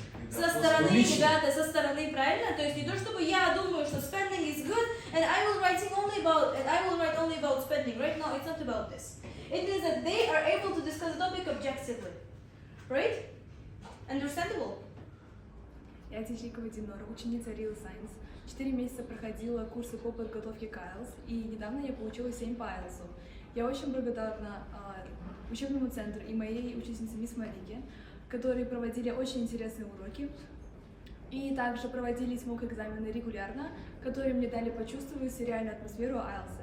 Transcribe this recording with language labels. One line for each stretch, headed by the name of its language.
Russian: Со стороны, ребята, со стороны, правильно? То есть не то, чтобы я думаю, что
English: spending is good, and I will write only about spending, right? No, it's not about this. It means that they are able to discuss the topic objectively, right? Understandable?
Russian: Я Тишикова Динора, ученица Real Science. 4 месяца проходила курсы по подготовке к IELTS, и недавно я получила 7 по IELTS. Я очень благодарна учебному центру и моей учительнице мисс Малике, которые проводили очень интересные уроки, и также проводились мок-экзамены регулярно, которые мне дали почувствовать реальную атмосферу IELTS.